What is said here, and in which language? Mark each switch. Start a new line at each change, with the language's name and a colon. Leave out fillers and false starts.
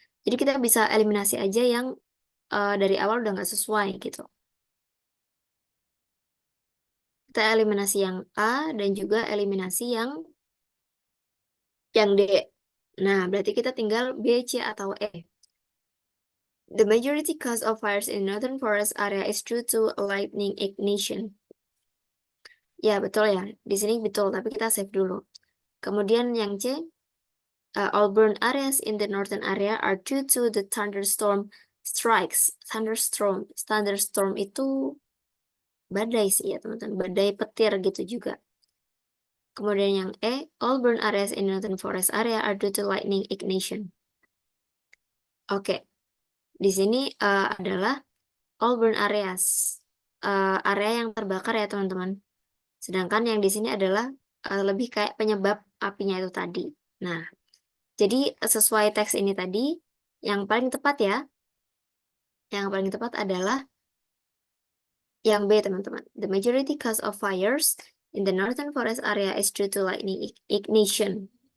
Indonesian: Jadi kita bisa eliminasi aja yang dari awal udah nggak sesuai gitu. Kita eliminasi yang A dan juga eliminasi yang D. Nah, berarti kita tinggal B, C, atau E.
English: The majority cause of fires in northern forest area is due to lightning ignition.
Indonesian: Ya, betul ya. Di sini betul, tapi kita save dulu. Kemudian yang C,
English: all burn areas in the northern area are due to the thunderstorm strikes.
Indonesian: Thunderstorm itu badai sih ya teman-teman. Badai petir gitu juga. Kemudian yang E,
English: all burn areas in northern forest area are due to lightning ignition.
Indonesian: Oke, di sini adalah
English: all burn areas,
Indonesian: area yang terbakar ya teman-teman. Sedangkan yang di sini adalah lebih kayak penyebab apinya itu tadi. Nah, jadi sesuai teks ini tadi, yang paling tepat ya, yang paling tepat adalah yang B teman-teman.
English: The majority cause of fires in the northern forest area is due to lightning ignition.